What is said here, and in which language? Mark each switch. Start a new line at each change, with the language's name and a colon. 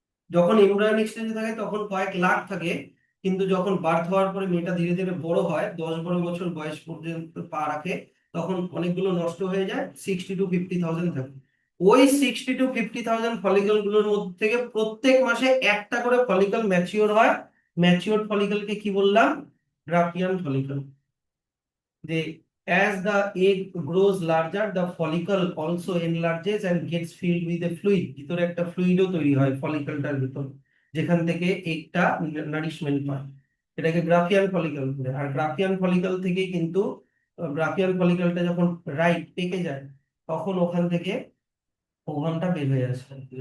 Bangla: যখন এমব্রায়োনিক স্টেজে থাকে তখন কয়েক লাখ থাকে, কিন্তু যখন বার্থ হওয়ার পরে মেয়েটা ধীরে ধীরে বড় হয়, 10-12 বছর বয়স পর্যন্ত পা রাখে, তখন অনেকগুলো নষ্ট হয়ে যায়, 60 to 50,000 থাকে। ওই 60 to 50,000 ফলিকল গুলোর মধ্যে থেকে প্রত্যেক মাসে একটা করে ফলিকল ম্যাচিওর হয়। ম্যাচিওর ফলিকলকে কি বললাম? Graafian follicle.
English: They, as the egg grows larger, the follicle also enlarges and gets filled with a fluid.
Bangla: ভিতরে একটা ফ্লুইডও তৈরি হয় ফলিকলটার ভিতর, যেখান থেকে এগটা নারিশমেন্ট পায়। এটাকে গ্রাফিয়ান ফলিকল বলে। আর গ্রাফিয়ান ফলিকল থেকে কিন্তু, গ্রাফিয়ান ফলিকলটা যখন রাইট পেকে যায় তখন ওখান থেকে ওভামটা বের হয়ে আসে।